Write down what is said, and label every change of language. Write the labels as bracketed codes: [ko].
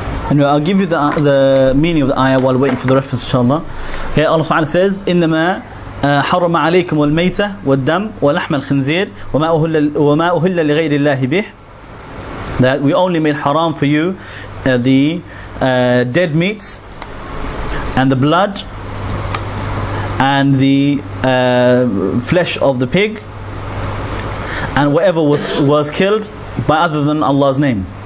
[en] Anyway, I'll give you the meaning of the ayah while waiting for the reference, inshallah. Okay, Allah Ta'ala says, [ar] إِنَّمَا حَرَمَ عَلَيْكُمُ الْمَيْتَةَ وَالدَّمَ وَلَحْمَ الْخِنْزِيرِ وَمَا أُهِلَّ لِغَيْرِ اللَّهِ بِهِ. [en] That we only made haram for you the dead meat and the blood and the flesh of the pig and whatever was killed by other than Allah's name.